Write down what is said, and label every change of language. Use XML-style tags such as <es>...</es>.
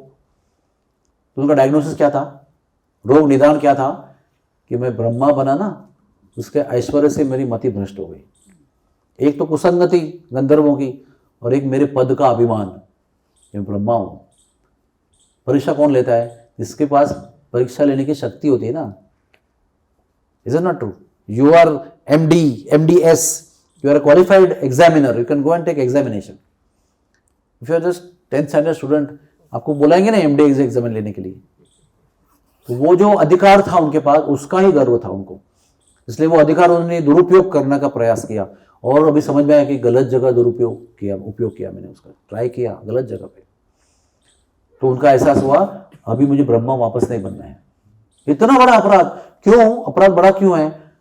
<hi>तो उनका डायग्नोसिस क्या था, रोग निदान क्या था कि मैं ब्रह्मा बना ना, उसके ऐश्वर्य से मेरी मति भ्रष्ट हो गई। एक तो कुसंगति गंधर्वों की और एक मेरे पद का अभिमान, मैं ब्रह्मा हूं। परीक्षा कौन लेता है? जिसके पास परीक्षा लेने की शक्ति होती है ना।</hi> <en>Is it not true? You are MD, MDS, you are a qualified examiner, you can go and take examination. If you are just 10th standard student,</en> <hi>आपको बुलाएंगे ना MD एग्जाम लेने के लिए, तो वो जो अधिकार था उनके पास, उसका ही गर्व था उनको, इसलिए वो अधिकार उन्होंने दुरुपयोग करने का प्रयास किया। और अभी समझ में आया कि गलत जगह उपयोग किया मैंने, उसका ट्राई किया गलत जगह पे, तो उनका एहसास हुआ अभी मुझे ब्रह्मा वापस नहीं बनना है। इतना बड़ा अपराध क्यों? अपराध बड़ा क्यों है?</hi>